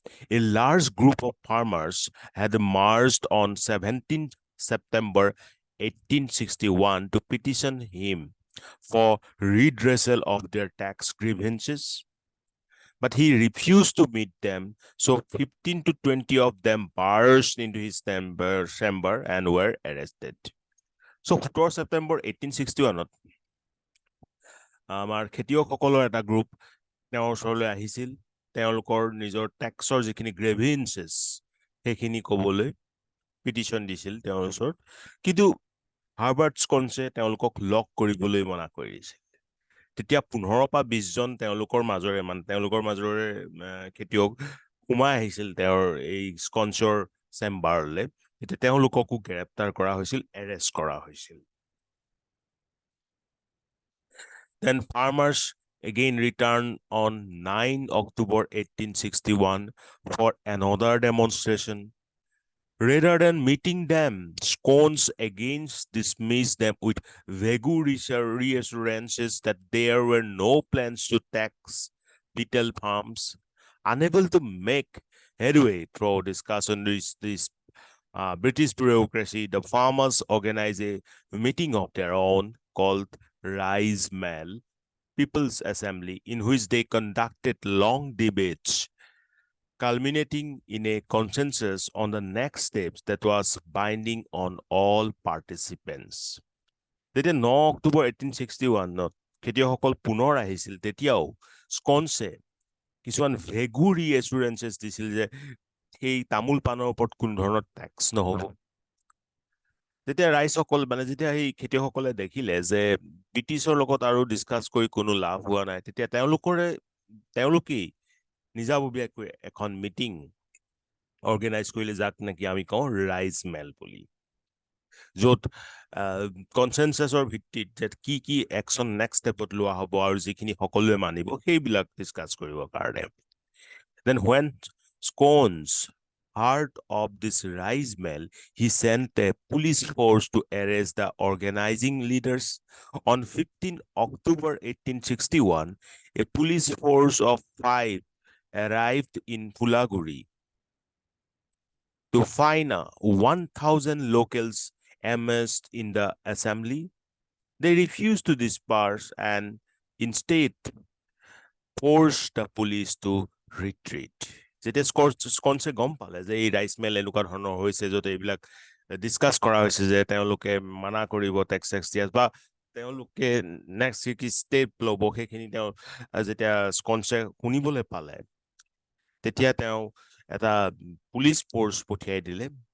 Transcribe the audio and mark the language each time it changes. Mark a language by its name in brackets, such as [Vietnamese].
[English] A large group of farmers had marched on 17 September 1861 to petition him for redressal of their tax grievances, but he refused to meet them, so 15 to 20 of them burst into his chamber and were arrested. [Assamese] So 17 September 1861ত আমাৰ খেতিয়কসকলৰ এটা group তেওঁৰ ওচৰলৈ আহিছিল, তেওঁলোকৰ নিজৰ টেক্সৰ যিখিনি গ্ৰেভিয়েন্সেছ সেইখিনি ক'বলৈ পিটিশ্যন দিছিল তেওঁৰ ওচৰত, কিন্তু হাৰ্বাৰ্ট স্কনছে তেওঁলোকক লগ কৰিবলৈ মনা কৰি দিছিল। তেতিয়া 15 পৰা 20 জন তেওঁলোকৰ মাজৰে খেতিয়ক সোমাই আহিছিল তেওঁৰ এই স্কনছৰ চেম্বাৰলৈ। তেতিয়া তেওঁলোককো গ্ৰেপ্তাৰ কৰা হৈছিল, এৰেষ্ট কৰা হৈছিল। [English] Then farmers again returned on 9 October 1861 for another demonstration. Rather than meeting them, Scones again dismissed them with vague reassurances that there were no plans to tax betel farms. Unable to make headway through discussion with this British bureaucracy, the farmers organized a meeting of their own called Rise Mill People's Assembly, in which they conducted long debates, culminating in a consensus on the next steps that was binding on all participants. [Assamese] যেতিয়া 9 অক্টোবৰ 1861 খেতিয়কসকল পুনৰ আহিছিল, তেতিয়াও স্কনছে কিছুমান ভেগু ৰিএচুৰেঞ্চেছ দিছিল যে সেই তামোল পাণৰ ওপৰত কোনো ধৰণৰ টেক্স নহ'ব। যেতিয়া ৰাইজসকল যেতিয়া সেই খেতিয়কসকলে দেখিলে যে ব্ৰিটিছৰ লগত আৰু ডিছকাছ কৰি কোনো লাভ হোৱা নাই, তেতিয়া তেওঁলোকেই নিজাববীয়াকৈ এখন মিটিং অৰ্গেনাইজ কৰিলে, যাক নেকি আমি কওঁ ৰাইজ মেল বুলি, য'ত কনচেনচাছৰ ভিত্তিত যে কি একশ্যন নেক্সট ষ্টেপত লোৱা হ'ব আৰু যিখিনি সকলোৱে মানিব সেইবিলাক ডিছকাছ কৰিবৰ কাৰণে। [English] Then when Scones heard of this rise mill, he sent a police force to arrest the organizing leaders. On 15 October 1861, a police force of 5 arrived in Phulaguri to fine 1,000 locals amassed in the assembly. They refused to disperse and instead forced the police to retreat. [Assamese] যেতিয়া স্কনছে গম পালে যে এই rice mill এনেকুৱা ধৰণৰ হৈছে, য'ত এইবিলাক ডিছকাছ কৰা হৈছে যে তেওঁলোকে মানা কৰিব টেক্স দিয়াত, বা তেওঁলোকে নেক্সট কি ষ্টেপ ল'ব, সেইখিনি তেওঁ যেতিয়া স্কনছে শুনিবলৈ পালে, তেতিয়া তেওঁ এটা পুলিচ ফ'ৰ্চ পঠিয়াই দিলে,